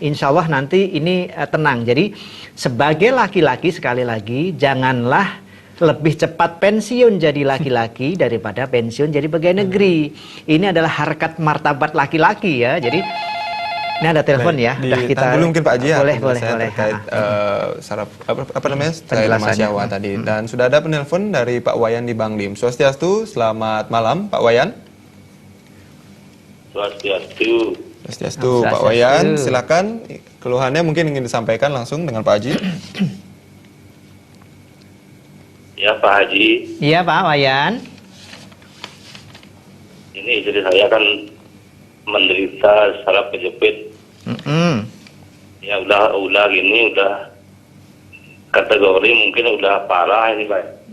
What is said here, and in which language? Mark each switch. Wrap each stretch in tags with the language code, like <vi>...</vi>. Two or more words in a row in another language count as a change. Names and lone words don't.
<ar>إن شاء الله</ar> <id>nanti ini tenang. Jadi sebagai laki-laki sekali lagi janganlah lebih cepat pensiun jadi laki-laki daripada pensiun jadi pegawai negeri. Ini adalah harkat martabat laki-laki ya. Jadi ini ada telepon ya. Kita dulu mungkin Pak Haji boleh terkait saraf apa namanya lemah syahwat tadi. Dan sudah ada penelpon dari Pak Wayan di Banglim. Swastiastu, selamat malam Pak Wayan. Swastiastu. Swastiastu Pak Wayan, silakan keluhannya mungkin ingin disampaikan langsung dengan Pak Haji. Ya Pak Haji. Iya Pak Wayan. Ini istri saya kan menderita saraf kejepit. Ya udah gini, udah kategori mungkin udah parah ini Pak.</id>